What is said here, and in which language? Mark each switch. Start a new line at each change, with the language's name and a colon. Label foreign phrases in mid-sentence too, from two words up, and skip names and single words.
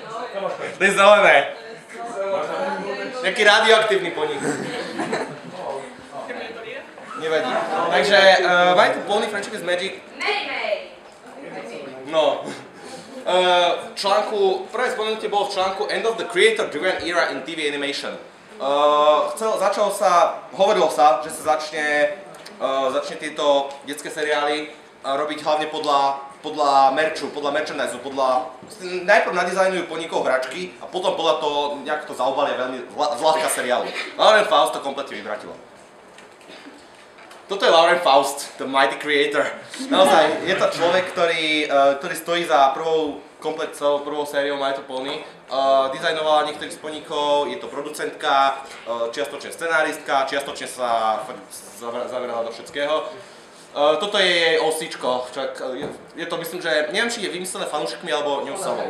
Slovak: To je zelené. Nejaký radioaktívny poník. Nevadí. Takže My Little Pony Friendship is Magic. No. Prvé spomenutie bolo v článku End of the Creator-Driven Era in TV Animation. Hovorilo sa, že sa začne tieto detské seriály robiť hlavne podľa merču, podľa merchandise, najprv nadizajnujú poníkov hračky a potom podľa toho nejak to zaobalia veľmi zľahka seriálu. Lauren Faust to kompletne vyvratilo. Toto je Lauren Faust,
English: the mighty creator.
Slovak: Naozaj, je to človek, ktorý stojí za prvou sériou My Little Pony. Dizajnovala niektorých z poníkov, je to producentka, čiastočne scenáristka, čiastočne sa zamerala do všetkého. Toto je jej OCčko, je to myslím, že neviem, či je vymyslené fanúšikmi alebo ňou samou.